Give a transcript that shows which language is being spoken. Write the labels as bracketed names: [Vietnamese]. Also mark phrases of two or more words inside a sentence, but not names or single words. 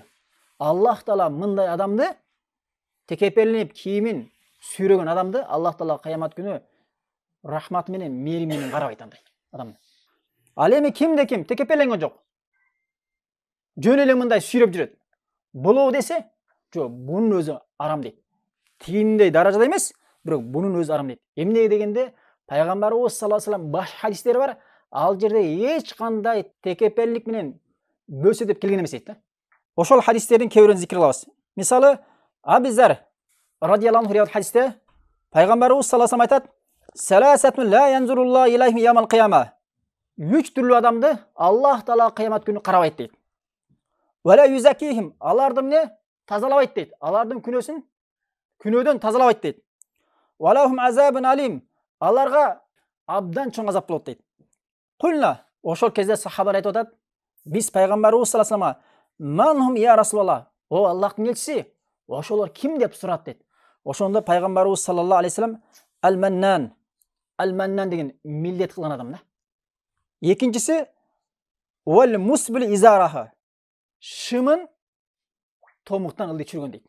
[Kyrgyz] Аллах Таала мындай адамды, текеперленип кийимин сүйрөгөн адамды Аллах Таала кыямат күнү рахматы менен, мейрими менен карабайт андай адамды. Ал эми кимде ким текепелленген жок, жөн эле мындай сүйрөп жүрөт, болобу десе, жок, бунун өзү арам дейт. Тигиндей даражада эмес, бирок бунун өзү арам дейт. Эмнеге дегенде, Пайгамбарыбыз [Arabic] صلى الله عليه وسلم [Kyrgyz] баш хадистери бар, ал жерде эч кандай текепеллик менен бөлсө деп келген эмес дейт да. Ошол хадистердин кээ бирөөрүн зикир кылабыз. Мисалы, Абизар [Arabic] رضي الله عنه [Kyrgyz] риwayat хадисте Пайгамбарыбыз [Arabic] صلى الله عليه وسلم [Kyrgyz] айтат: [Arabic] "ثلاثة لا ينظر الله إليهم يوم القيامة." [Kyrgyz] 3 түрлүү адамды Аллах Таала кыямат күнү карабайт дейт. [Arabic] "ولا يزكيهم", [Kyrgyz] аларды эмне тазалабайт дейт. Алардын күнөөдөн тазалабайт дейт. [Arabic] "ولهم عذاب أليم", [Kyrgyz] аларга абдан чоң азап болот дейт. Кулна, ошол кезде сахабалар айтып атат: "Биз Пайгамбарыбыз [Arabic] صلى الله عليه وسلم: 'من هم يا رسول الله?" [Kazakh] О Аллахтың елшісі, [Kyrgyz] ошолор ким деп сурат дейт. Ошондо пайгамбарыбыз [Arabic] صلى الله عليه وسلم [Kyrgyz] ал-маннан деген милдет кылган адам да. [Arabic] Экинчиси والمسبل إزاره. [Kyrgyz] Шымын томуктан ылдый чүргөн дейт.